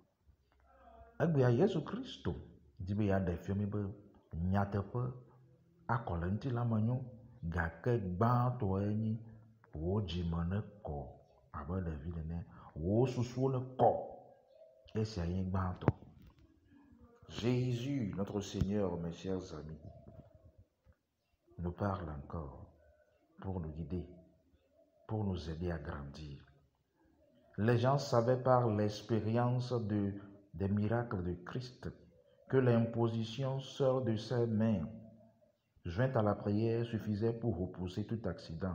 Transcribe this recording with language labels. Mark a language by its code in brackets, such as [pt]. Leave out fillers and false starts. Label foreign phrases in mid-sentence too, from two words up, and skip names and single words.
[ee] Egbea Yesu Kristo di be yeaɖe fia mi be nyateƒe akɔ le ŋutilã me nyo, gake gbãtɔe nyi wo dzime ne kɔ abe ɖevi nene, wo susuwo ne kɔ, esia nye gbãtɔ. [fr] Jésus, notre Seigneur, mes chers amis, nous parle encore pour nous guider, pour nous aider à grandir. Les gens savaient par l'expérience des miracles de Christ que l'imposition seule de ses mains, jointe à la prière, suffisait pour repousser tout accident.